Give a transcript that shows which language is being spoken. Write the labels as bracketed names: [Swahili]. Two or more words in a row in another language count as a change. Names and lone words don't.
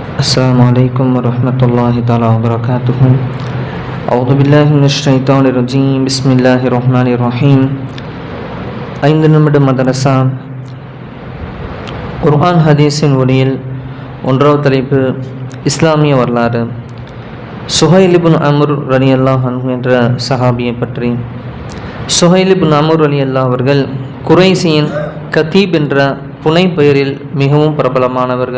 [Arabic] السلام عليكم ورحمة الله تعالى وبركاته. أعوذ بالله من الشيطان الرجيم. بسم الله الرحمن الرحيم. [Tamil] 5 நிமிட மதரசா குர்ஆன் ஹதீஸின் ஒளியில் ஒன்றாவது தலைப்பு இஸ்லாமிய வரலாறு. சுஹைல் இப்னு அம்ர் [Arabic] رضي الله عنه [Tamil] என்ற சஹாபியை பற்றி. சுஹைல் இப்னு அம்ர் ரலியல்லாஹு அவர்கள் குறைசியின் கதீப் என்ற புனை பெயரில் மிகவும் பிரபலமானவர்கள்.